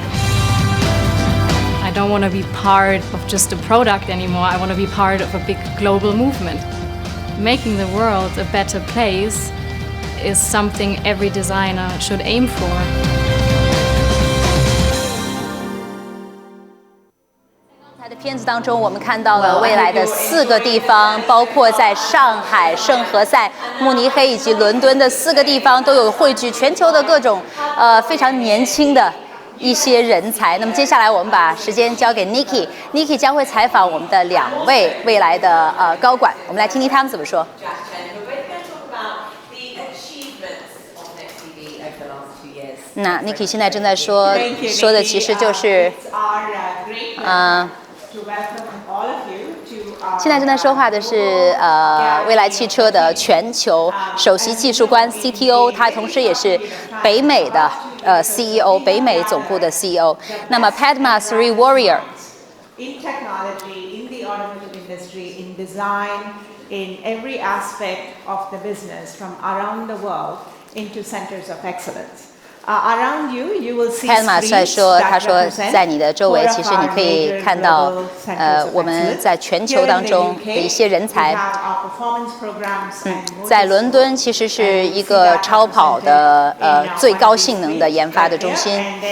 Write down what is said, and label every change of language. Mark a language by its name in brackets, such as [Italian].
[English] I don't want to be part of just a product anymore. I want to be part of a big global movement. Making the world a better place is something every designer should aim for. [Chinese] 的片子当中，我们看到了未来的4个地方，包括在上海、圣何塞、慕尼黑以及伦敦的4个地方，都有汇聚全球的各种非常年轻的一些人才。那么接下来我们把时间交给 Nikki 将会采访我们的2位未来的高管，我们来听听他们怎么说。那 Nikki 现在正在说的其实就是现在正在说话的是蔚来汽车的全球首席技术官 CTO， 他同时也是北美的CEO， 北美总部的 CEO。那么 Padma Sri Warrior。 [English] In technology, in the automotive industry, in design, in every aspect of the business from around the world into centers of excellence. Around you, you will see [Chinese] Padma 在说，他说在你的周围，其实你可以看到，我们在全球当中的一些人才。在伦敦其实是一个超跑的最高性能的研发的中心。